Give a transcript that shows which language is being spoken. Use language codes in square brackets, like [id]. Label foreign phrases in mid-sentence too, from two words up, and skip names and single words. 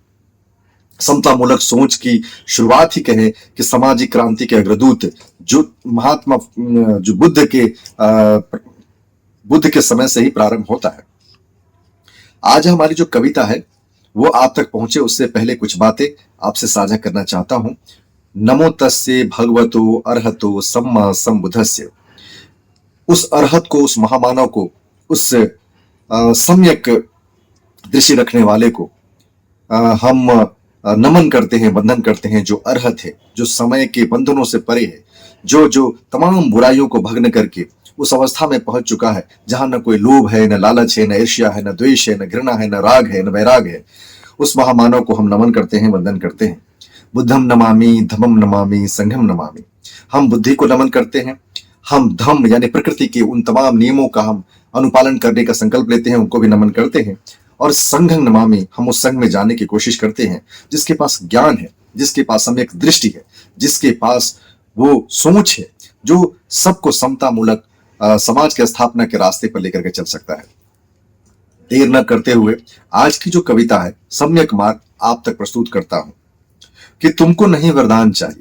[hi] समतामूलक सोच की शुरुआत ही कहे कि सामाजिक क्रांति के अग्रदूत जो महात्मा जो बुद्ध के समय से ही प्रारंभ होता है। आज हमारी जो कविता है वो आप तक पहुंचे उससे पहले कुछ बातें आपसे साझा करना चाहता हूं। [pi] नमो तस्से भगवतो अरहतो सम्मा सम्बुद्धस्य। [hi] उस अरहत को, उस महामानव को, उस सम्यक दृष्टि रखने वाले को हम नमन करते हैं, वंदन करते हैं, जो अरहत है, जो समय के बंधनों से परे है, जो तमाम बुराइयों को भग्न करके उस अवस्था में पहुंच चुका है जहां न कोई लोभ है, न लालच है, न ईर्ष्या है, न द्वेष है, न घृणा है, न राग है, न वैराग है। उस महामानव को हम नमन करते हैं, वंदन करते हैं। [pi] बुद्धम नमामि, धम्मम नमामि, संघम नमामि। [hi] हम बुद्धि को नमन करते हैं, हम धम्म यानी प्रकृति के उन तमाम नियमों का हम अनुपालन करने का संकल्प लेते हैं, उनको भी नमन करते हैं। [pi] और संघं नमामि, [hi] हम उस संघ में जाने की कोशिश करते हैं जिसके पास ज्ञान है, जिसके पास सम्यक दृष्टि है, जिसके पास वो सोच है जो सबको समतामूलक समाज की स्थापना के रास्ते पर लेकर के चल सकता है। देर न करते हुए आज की जो कविता है सम्यक मार्ग आप तक प्रस्तुत करता हूं कि तुमको नहीं वरदान चाहिए।